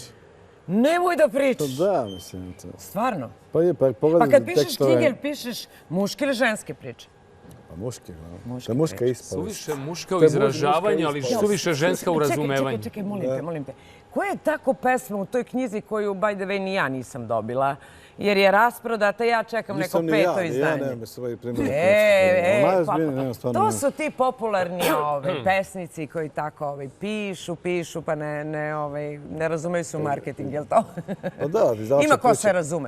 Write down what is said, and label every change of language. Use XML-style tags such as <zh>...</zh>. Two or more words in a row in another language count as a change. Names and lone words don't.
<sr>Nemoj da pričaš. Da, mislim. Stvarno? Pa pogledaj. Pa kad pišeš knjige, ili pišeš muške ili ženske priče? Pa muške, to je muška ispovest. Suviše muška u izražavanju, ali suviše ženska u razumevanju. Čekaj, molim te. Koja je tako pesma u toj knjizi koju,</sr> <en>by the way,</en> <sr>ni ja nisam dobila? Jer je rasprodata, ja čekam neko peto izdanje. Ja nemam svoj primjer. To su ti popularni pesnici koji tako pišu, pa ne razumeju se u marketing, je li to? Ima ko se razume.</sr>